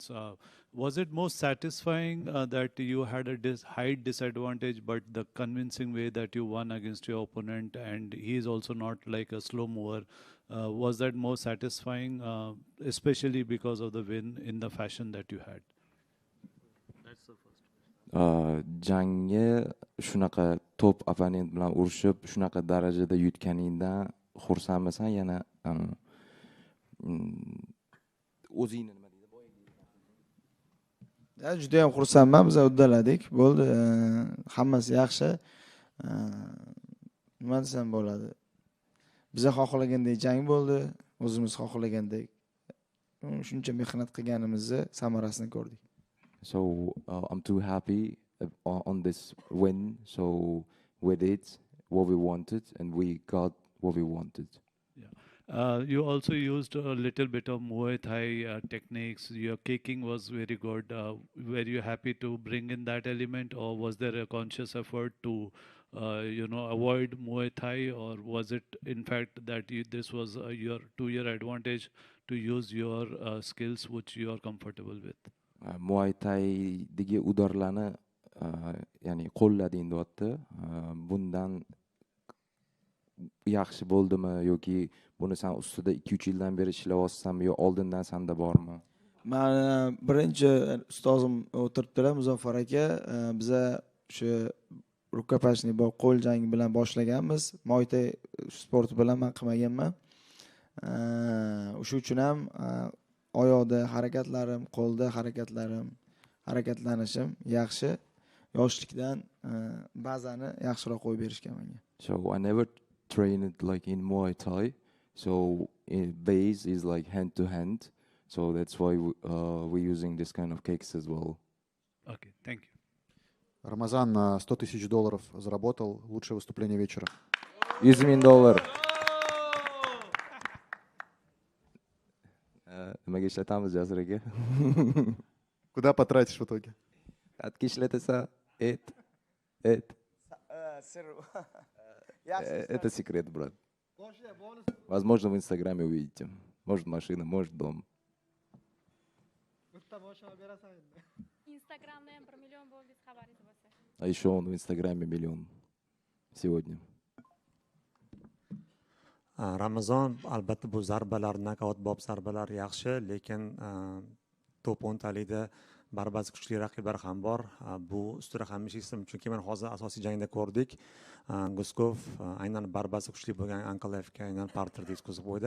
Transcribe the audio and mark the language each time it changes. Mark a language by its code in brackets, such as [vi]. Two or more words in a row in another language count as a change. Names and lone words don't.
[en] Was it most satisfying that you had a height disadvantage, but the convincing way that you won against your opponent, and he is also not like a slow mover? Was that more satisfying, especially because of the win in the fashion that you had? That's the first question. [uz] Jangga shunaqa [en] top opponent [uz] bilan urushib, shunaqa darajada yutganingdan xursandmisan? Yana o'zingni nima deydi? Juda ham xursandman, biz uddaladik. Bo'ldi, hammasi yaxshi. Nima desam bo'ladi? Biz xohlagandek jang bo'ldi, o'zimiz xohlagandek shuncha mehnat qilganimizni samarasini ko'rdik. [en] So I'm too happy on this win. So we did what we wanted and we got what we wanted. Yeah. You also used a little bit of Muay Thai techniques. Your kicking was very good. Were you happy to bring in that element, or was there a conscious effort to, avoid Muay Thai, or was it in fact that this was your to your advantage to use your skills which you are comfortable with? [uz] Muay Thai'dagi udarlarni ya'ni qo'llading deyapti. Bundan yaxshi bo'ldimi yoki buni sen ustida 2-3 yildan beri ishlayapsanmi yo oldindan senda bormi? Mani birinchi ustozim o'tiribdilar, Muzaffar aka. Biza o'sha rukopashniy qo'l jangi bilan boshlaganmiz. Muay Thai sport bilan men qilmaganman. O'sha uchun ham oyoqda harakatlarim, qo'lda harakatlanishim yaxshi. Yoshlikdan bazani yaxshiroq qo'yib berishgan menga. [en] So I never trained like in Muay Thai. So base is like hand to hand. So that's why we're using this kind of kicks as well. Okay, thank you. [ru] Рамазан $100 000 заработал. Лучшее выступление вечера. $100,000. [uz] Nimaga ishlatamiz Jasur aka? [ru] Куда потратишь в итоге? [uz] Qatga ishlatasa, [ru] это секрет, брат. Возможно, в Инстаграме увидите. Может, машина, может, дом. [uz] Instagramda ham 1 million bo'ldingiz xabaringiz bo'lsa. [ru] А еще он в Инстаграме 1 миллион сегодня. [uz] Ramazon, albatta bu zarbalar, nokautbop zarbalar yaxshi, lekin top 10talikda barbasi kuchli raqiblar ham bor. Bu ustida hamisha ism, chunki men hozir asosiy jangda ko'rdik. Guskov aynan barbasi kuchli bo'lgan Ankalevga aynan parterda yetkazib qo'ydi.